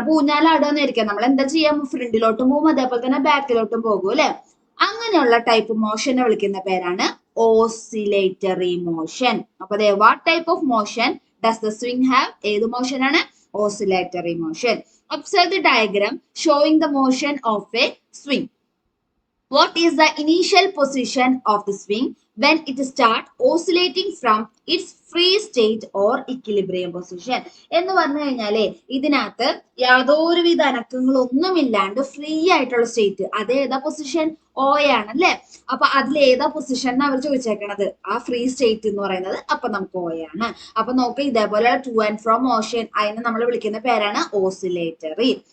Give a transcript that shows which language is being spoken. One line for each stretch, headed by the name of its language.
Malayalam: അപ്പൊ ഊഞ്ഞാലാടുകയെന്നായിരിക്കാം, നമ്മൾ എന്താ ചെയ്യാം, ഫ്രണ്ടിലോട്ടും പോകും അതേപോലെ തന്നെ ബാക്കിലോട്ടും പോകും അല്ലെ. അങ്ങനെയുള്ള ടൈപ്പ് മോഷനെ വിളിക്കുന്ന പേരാണ് ഓസിലേറ്ററി മോഷൻ.
English: അപ്പൊ what type of motion does the swing have?
Malayalam: ഏത് മോഷൻ ആണ്?
English: Oscillatory motion. Observe the diagram showing the motion of a swing. What is the initial position of the swing when it starts oscillating from its free state or equilibrium position?
Malayalam: എന്ന് പറഞ്ഞു കഴിഞ്ഞാലേ ഇതിനകത്ത് യാതൊരുവിധ അനക്കങ്ങളൊന്നുമില്ലാണ്ട് free ആയിട്ടുള്ള state, അതേതാ position? ഓ ആണ് അല്ലെ. അപ്പൊ അതിൽ ഏതാ പൊസിഷൻ എന്ന് അവർ ചോദിച്ചേക്കണത്? ആ ഫ്രീ സ്റ്റേറ്റ് എന്ന് പറയുന്നത്. അപ്പൊ നമുക്ക് ഓ ആണ്. അപ്പൊ നോക്ക്, ഇതേപോലെ ടു ആൻഡ് ഫ്രോ മോഷൻ, അതിനെ നമ്മൾ വിളിക്കുന്ന പേരാണ് ഓസിലേറ്ററി.